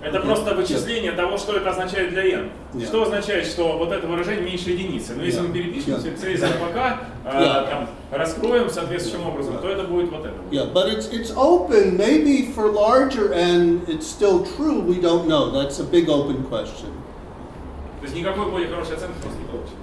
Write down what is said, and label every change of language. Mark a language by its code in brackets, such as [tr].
[ru] Это просто вычисление того, что это означает для n. Что означает, что вот это выражение меньше единицы. Но если мы перепишем все из пока, там, раскроем соответствующим образом, то это будет вот это. [en] Yeah, but it's open. Maybe for larger n, it's still true. We don't know. That's a big open question. [ru] То есть никакой более хорошей оценки просто не получится.